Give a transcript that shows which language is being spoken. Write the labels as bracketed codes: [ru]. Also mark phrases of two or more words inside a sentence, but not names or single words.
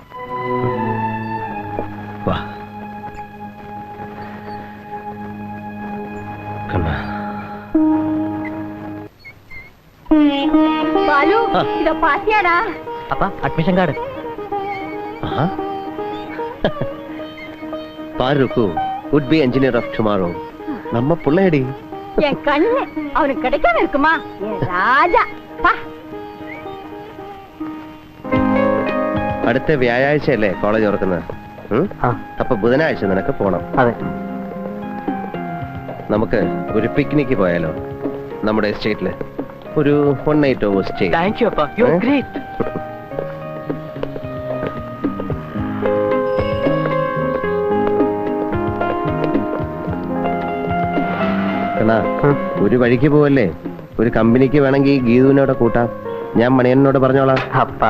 [ml] വാ കണ്ണാ. ബാലു, ഇതോ പാസിയാടാ. [ta] அப்பா அட்மிஷன் கார்டு. பாருக்கு [en] would be engineer of tomorrow. [ta] நம்ம புள்ளையடி. என் கண்ணு அவனுக்கு கிடைக்காம இருக்குமா? என் ராஜா. [ml] അടുത്ത വ്യാഴാഴ്ചയല്ലേ കോളേജ് തുറക്കുന്നത്? അപ്പൊ ബുധനാഴ്ച നിനക്ക് പോണം. അതെ. നമുക്ക് ഒരു പിക്നിക്ക് പോയാലോ? നമ്മുടെ എസ്റ്റേറ്റില് ഒരു [en] 1 night over stay. Thank you appa, you are great. [ml] കണ്ണാ, ഒരു വഴിക്ക് പോവല്ലേ? ഒരു കമ്പനിക്ക് വേണമെങ്കിൽ ഗീതുവിനോട് കൂട്ടാം. ഞാൻ മണിയനോട് പറഞ്ഞോളാം. അപ്പാ